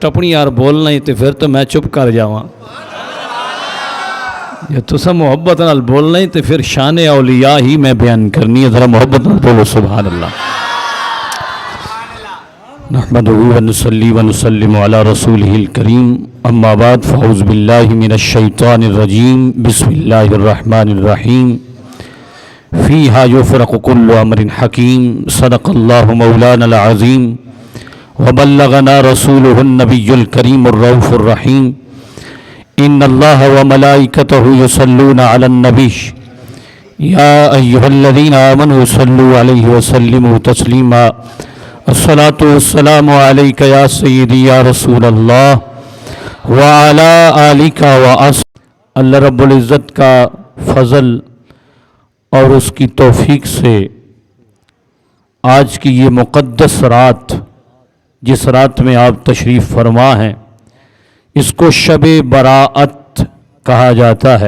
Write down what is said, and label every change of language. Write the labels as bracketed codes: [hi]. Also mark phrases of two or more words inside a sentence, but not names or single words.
[pa] ٹپنی یار بولنا ہی تو فیر تو میں چپ کر جاواں۔ جے تسا محبت نال بولنا ہی تو فیر شان اولیا ہی میں بیان کرنی ہے. ذرا محبت نال بولو [ar] سبحان الله. نحمده ونصلي ونسلم على رسوله الكريم، أما بعد فأعوذ بالله من الشيطان الرجيم، بسم الله الرحمن الرحيم. فيها يفرق كل أمر حكيم، صدق الله مولانا العظيم وبلغنا رسوله النبي الكريم الرؤوف الرحيم. إن الله وملائكته يصلون على النبي يا أيها الذين آمنوا صلوا عليه وسلموا تسليما. الصلاة والسلام عليك يا سيدي يا رسول الله وعلى آلك وأص. الله رب العزة [ur] کا فضل اور اس کی توفیق سے آج کی یہ مقدس رات، جس رات میں آپ تشریف فرما ہیں، اس کو شبِ برات کہا جاتا ہے.